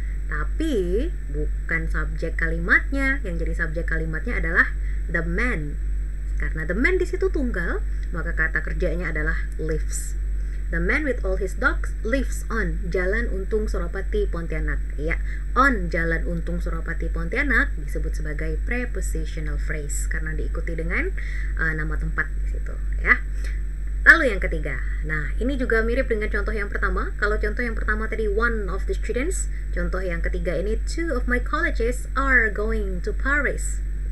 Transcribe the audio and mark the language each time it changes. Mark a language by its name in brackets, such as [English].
[Indonesian] Tapi bukan subjek kalimatnya. Yang jadi subjek kalimatnya adalah [English] the man. [Indonesian] Karena the man di situ tunggal, maka kata kerjanya adalah lives. [English] The man with all his dogs lives on Jalan Untung Suropati Pontianak. [Indonesian] Ya, [English] on Jalan Untung Suropati Pontianak [Indonesian] disebut sebagai prepositional phrase karena diikuti dengan nama tempat di situ, ya. Lalu yang ketiga. Nah, ini juga mirip dengan contoh yang pertama. Kalau contoh yang pertama tadi [English] one of the students, [Indonesian] contoh yang ketiga ini [English] two of my colleges are going to Paris.